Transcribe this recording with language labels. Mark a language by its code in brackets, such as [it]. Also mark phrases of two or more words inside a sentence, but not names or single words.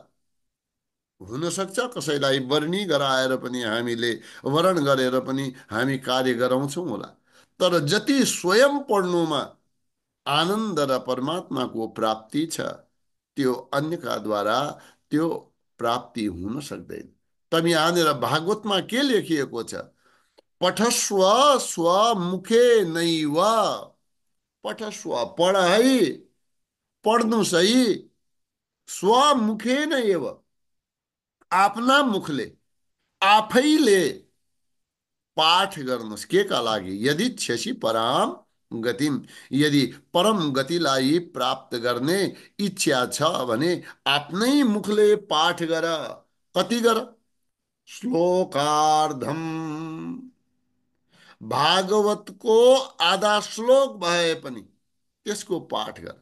[ne] हुन सक्छ कसैलाई वर्णी गराएर पनि हामीले वर्ण गरेर पनि हामी कार्य गराउँछौँ होला, तर जति स्वयं पढ्नुमा आनन्द र परमात्माको प्राप्ति छ त्यो अन्यका द्वारा त्यो प्राप्ति हुन सक्दैन। तब यहाँनिर भागवतमा के लेखिएको छ? [sa] पठस्व स्वमुखे नैव। [ne] पठस्व पढ है, पढ्नुस् है, [sa] स्वमुखे नैव [ne] आफ्ना मुखले आफैले पाठ गर्नुहोस्। के का लागि? [sa] यदि इच्छसि पराम गतिम, [ne] यदि परम गतिलाई प्राप्त गर्ने इच्छा छ भने आफ्नै मुखले पाठ गर। कति गर? श्लोकार्धम, भागवतको आधा श्लोक भए पनि त्यसको पाठ गर।